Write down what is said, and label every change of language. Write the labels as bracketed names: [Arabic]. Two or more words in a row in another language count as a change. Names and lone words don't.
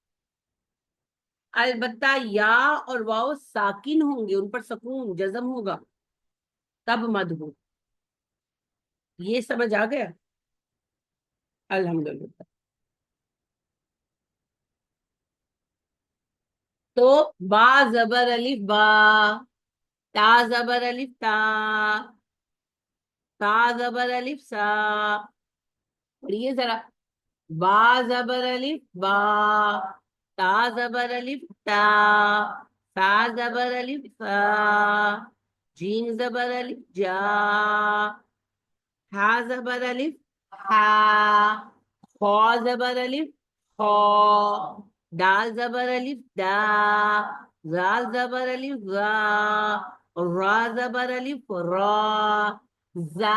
[Urdu] البتہ یا اور واؤ ساکن ہوں گے، ان پر سکون جزم ہوگا، تب مد ہو۔ یہ سمجھ آ گیا؟ الحمدللہ۔ تو با زبر الف با، تا زبر الف تا، تا زبر الف سا، پڑھیے ذرا، با زبر الف با، تا زبر الف تا، سا زبر الف سا، جیم زبر الف جا، ہا زبر الف ہا، خا زبر الف خا، دال زبر الف دا، زال زبر الف زا، را زبر الف را، زا